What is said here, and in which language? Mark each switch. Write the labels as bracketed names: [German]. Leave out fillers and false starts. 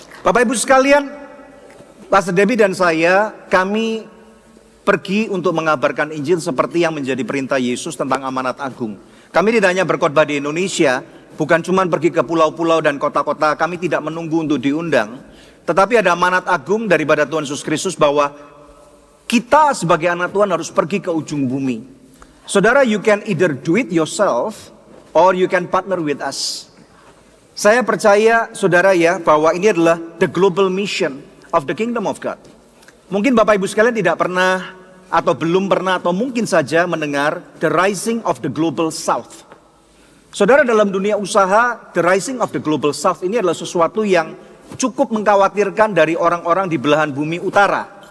[Indonesian] Bapak Ibu sekalian, Pastor Debbie dan saya, kami pergi untuk mengabarkan Injil seperti yang menjadi perintah Yesus tentang amanat agung. Kami tidak hanya berkhotbah di Indonesia, bukan cuma pergi ke pulau-pulau dan kota-kota, kami tidak menunggu untuk diundang. Tetapi ada amanat agung daripada Tuhan Yesus Kristus bahwa kita sebagai anak Tuhan harus pergi ke ujung bumi. [English] Saudara, you can either do it yourself or you can partner with us. [Indonesian] Saya percaya, saudara ya, bahwa ini adalah [English] the global mission of the kingdom of God. [Indonesian] Mungkin Bapak Ibu sekalian tidak pernah atau belum pernah atau mungkin saja mendengar [English] the rising of the global south. [Indonesian] Saudara, dalam dunia usaha, [English] the rising of the global south [Indonesian] ini adalah sesuatu yang cukup mengkhawatirkan dari orang-orang di belahan bumi utara.